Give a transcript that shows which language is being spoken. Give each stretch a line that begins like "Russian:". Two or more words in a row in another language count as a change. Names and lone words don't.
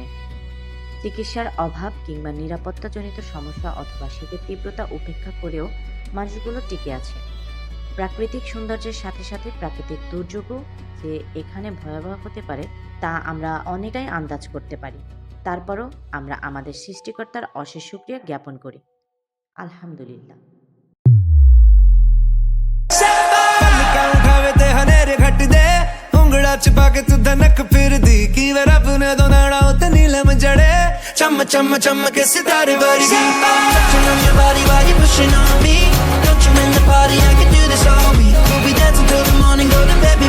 Bangla: চিকিৎসার অভাব কিংবা নিরাপত্তাজনিত সমস্যা অথবা শীতের তীব্রতা উপেক্ষা করেও মানুষগুলো টিকে আছে। প্রাকৃতিক সৌন্দর্যের সাথে সাথে প্রাকৃতিক দুর্যোগও যে এখানে ভয়াবহ হতে পারে তা আমরা অনেকটাই আন্দাজ করতে পারি। তারপরও আমরা আমাদের সৃষ্টিকর্তার অশেষ শুকরিয়া জ্ঞাপন করি। আলহামদুলিল্লাহ।
Punjabi: ਪੱਲਕਾਂ ਉਠਾਵੇ ਤੇ ਹਨੇਰੇ ਘਟ ਦੇ ਉਂਗਲਾ ਚ ਪਾ ਕੇ ਤੂੰ ਧਨਕ ਫਿਰਦੀ ਕੀ ਵੇ ਰੱਬ ਨੇ ਦੋਨਾੜਾ ਉਤੇ ਨੀਲਮ ਜੜੇ ਚਮ ਚਮ ਚਮ ਕੇ ਸਿਤਾਰੇ ਵਰਗੀ
English: touching on your body while you're pushing on me don't you in the party I can do this all week we'll be dancing till the morning go to bed